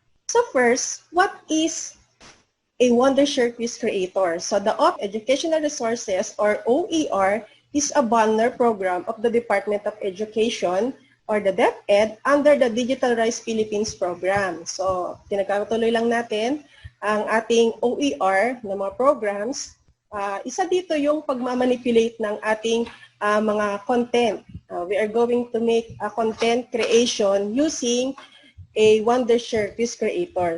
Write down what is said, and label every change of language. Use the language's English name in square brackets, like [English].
[English] So first, what is a Wondershare Quiz Creator? So the Open Educational Resources or OER is a banner program of the Department of Education or the DepEd under the Digital Rise Philippines program. [Filipino] So pinagkakatuloy lang natin ang ating OER na mga programs. Isa dito yung pagmamanipulate ng ating mga content. [English] We are going to make a content creation using a Wondershare Quiz Creator.